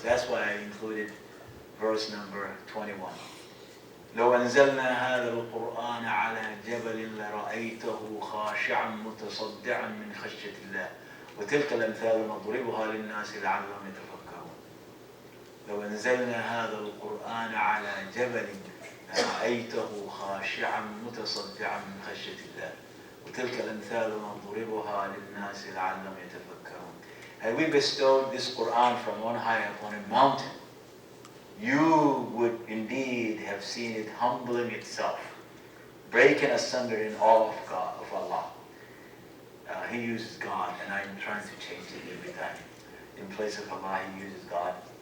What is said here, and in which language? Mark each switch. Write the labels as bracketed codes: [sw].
[en] That's why I included verse number 21. [ar] لو أنزلنا هذا القرآن على جبل لرأيته خاشعا متصدعا من خشية الله وتلك الأمثال نضربها للناس لعلهم يتفكرون. لو أنزلنا هذا القرآن على جبل لرأيته خاشعا متصدعا من خشية الله وتلك الأمثال نضربها للناس لعلهم يتفكرون. [en] Had we bestowed this Quran from on high upon a mountain, you would indeed have seen it humbling itself, breaking asunder in awe of God, of Allah. He uses God, and I'm trying to change it every time. In place of Allah, he uses God.